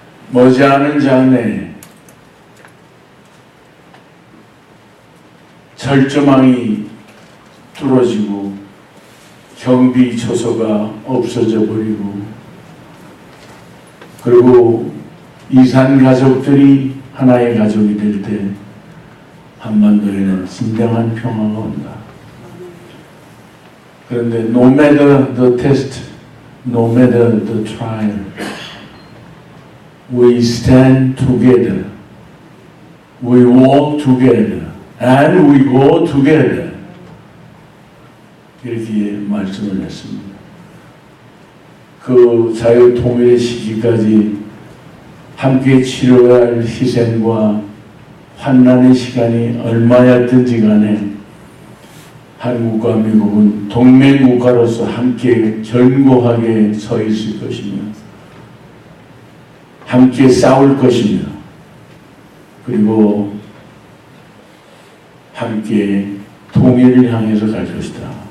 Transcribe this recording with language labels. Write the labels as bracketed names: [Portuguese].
[Korean] 머지않은 장래에 철조망이 뚫어지고 경비 초소가 없어져 버리고 그리고 이산 가족들이 하나의 가족이 될 때 한반도에는 진정한 평화가 온다. 그런데 [English] no matter the test, no matter the trial, we stand together, we walk together, and we go together. [Korean] 이렇게 말씀을 했습니다. 그 자유통일의 시기까지 함께 치러야 할 희생과 환난의 시간이 얼마였든지 간에 한국과 미국은 동맹국가로서 함께 견고하게 서 있을 것이며 함께 싸울 것이며 그리고 함께 통일을 향해서 갈 것이다.